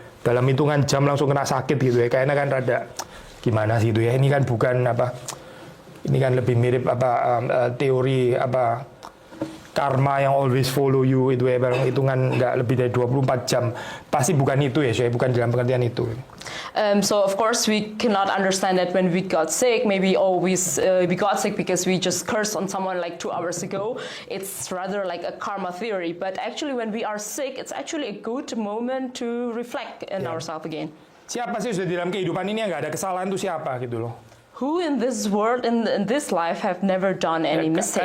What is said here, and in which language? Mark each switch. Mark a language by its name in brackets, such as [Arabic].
[Indonesian] Dalam hitungan jam langsung kena sakit gitu ya. Kayaknya kan rada gimana sih itu ya. Ini kan bukan ini kan lebih mirip teori karma yang always follow you itu ya, barang hitungan nggak lebih dari 24 jam. Pasti bukan itu ya, saya bukan dalam pengertian itu. [English] So of course we cannot understand that when we got sick, maybe we got sick because we just cursed on someone like 2 hours ago. It's rather like a karma theory. But actually when we are sick, it's actually a good moment to reflect in ourselves again. [Indonesian] Siapa sih sudah di dalam kehidupan ini yang nggak ada kesalahan itu siapa gitu loh? [English] Who in this world, in this life, have never done any mistakes?